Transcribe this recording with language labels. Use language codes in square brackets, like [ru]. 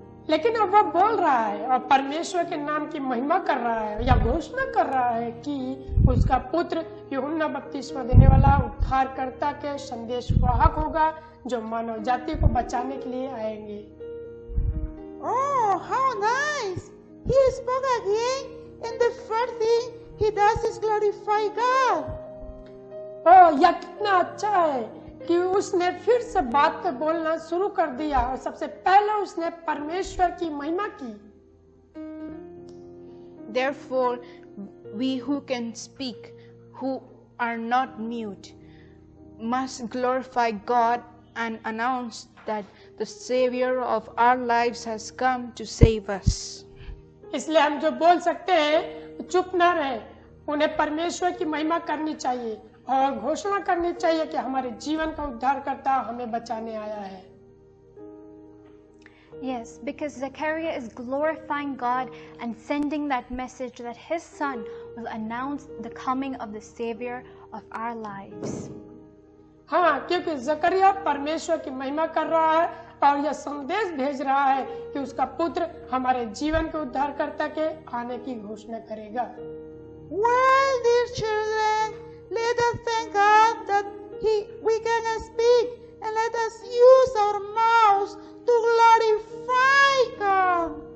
[hi] लेकिन अब वह बोल रहा है और परमेश्वर के नाम की महिमा कर रहा है या घोषणा कर रहा है कि उसका पुत्र यूहन्ना बपतिस्मा देने वाला उद्धारकर्ता के संदेशवाहक होगा जो मानव जाति को बचाने के लिए आएंगे। [en] Oh, how nice! He spoke again, and the first thing he does is glorify God. [hi] ओह, यह कितना अच्छा है कि उसने फिर से बात पे बोलना शुरू कर दिया और सबसे पहले उसने परमेश्वर की महिमा की। [en] Therefore, we who can speak, who are not mute, must glorify God and announce that the Savior of our lives has come to save us. [hi] इसलिए हम जो बोल सकते हैं चुप ना रहे, उन्हें परमेश्वर की महिमा करनी चाहिए और घोषणा करनी चाहिए कि हमारे जीवन का उद्धारकर्ता हमें बचाने आया है। [en] Yes, because Zechariah is glorifying God and sending that message that his son will announce the coming of the Savior of our lives. [hi] हाँ, क्योंकि जकरिया परमेश्वर की महिमा कर रहा है और यह संदेश भेज रहा है कि उसका पुत्र हमारे जीवन के उद्धारकर्ता के आने की घोषणा करेगा। [en] Well, dear children, let us thank God that we can speak, and let us use our mouths to glorify God.